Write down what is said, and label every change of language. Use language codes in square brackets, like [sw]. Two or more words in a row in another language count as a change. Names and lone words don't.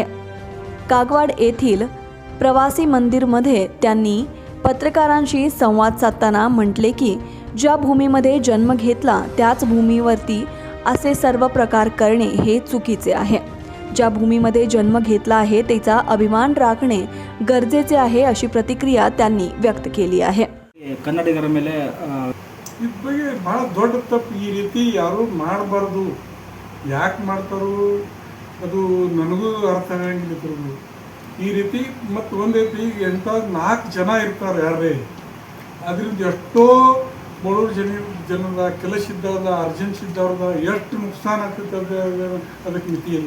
[mr] कागवाड येथील प्रवासी मंदिरमध्ये त्यांनी पत्रकारांशी संवाद साधताना म्हटले की ज्या भूमीमध्ये जन्म घेतला त्याच भूमीवरती असे सर्व प्रकार करणे हे चुकीचे आहे. ज्या भूमीमध्ये जन्म घेतला आहे त्याचा अभिमान राखणे गरजेचे आहे अशी प्रतिक्रिया त्यांनी व्यक्त केली आहे. [kn] ಕನ್ನಡಿಗರ ಮೇಲೆ ಇದ್ರ ಬಗ್ಗೆ ಭಾಳ ದೊಡ್ಡ ತಪ್ಪು. ಈ ರೀತಿ ಯಾರೂ ಮಾಡಬಾರ್ದು. ಯಾಕೆ ಮಾಡ್ತಾರೋ ಅದು ನನಗೂ ಅರ್ಥ ಆಗಂಗಿಲ್ಲ. ಈ ರೀತಿ ಮತ್ತು ಒಂದು ರೀತಿ ಎಂಥ 4 ಜನ ಇರ್ತಾರೆ ಯಾರೇ, ಅದರಿಂದ ಎಷ್ಟೋ ಬಡವ್ರ ಜನದ ಕೆಲಸ ಇದ್ದವ್ರದ ಅರ್ಜೆನ್ಸಿ ಇದ್ದವ್ರದ ಎಷ್ಟು ನುಕ್ಸಾನ್ ಆಗ್ತೈತೆ ಅದಕ್ಕೆ ಮಿತಿ ಇಲ್ಲ.